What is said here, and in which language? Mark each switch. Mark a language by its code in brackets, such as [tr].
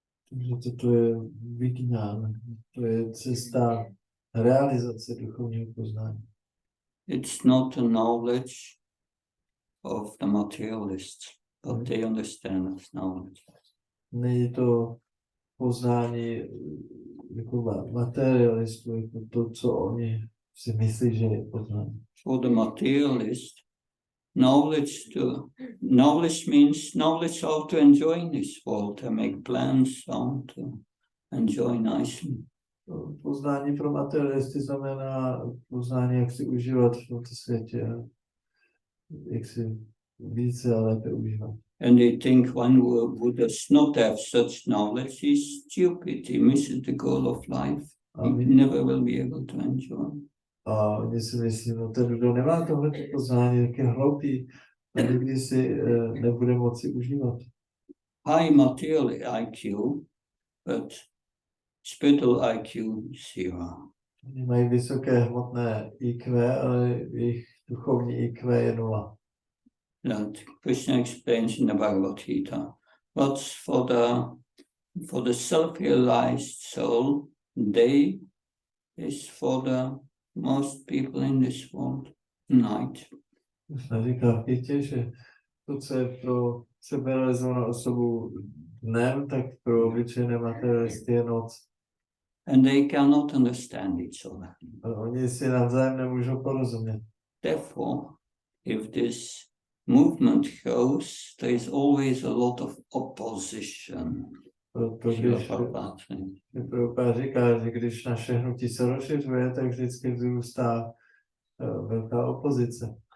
[cs] Takže toto je Vijnan, to je cesta realizace duchovního poznání. [en] It's not the knowledge of the materialists, but they understand as knowledge. [cs] Není to poznání jako materialistů, jako to, co oni si myslí, že je poznání. [en] For the materialist, knowledge means knowledge how to enjoy in this world, to make plans how to enjoy nicely. [cs] Poznání pro materialisty znamená poznání, jak si užívat v tomto světě, jak si více a lépe užívat. [en] And they think one who does not have such knowledge is stupid. He misses the goal of life. He never will be able to enjoy. [cs] A oni si myslí, no ten, kdo nemá tohle poznání, tak je hloupý a nikdy si nebude moci užívat. [en] High material IQ, but spiritual IQ zero. [cs] Oni mají vysoké hmotné IQ, ale jejich duchovní IQ je 0. [en] That Krishna explains in the Bhagavad Gita. But for the self-realized soul, day is for the most people in this world, night. [cs] Krishna říká v Gitě, že to, co je pro seberealizovanou osobu dnem, tak pro obyčejné materialisty je noc. [en] And they cannot understand each other. [cs] A oni si navzájem nemůžou porozumět. [en] Therefore, if this movement goes, there is always a lot of opposition. [cs] Proto když Prabhupada říká, že když naše hnutí se rozšiřuje, tak vždycky vzrůstá velká opozice.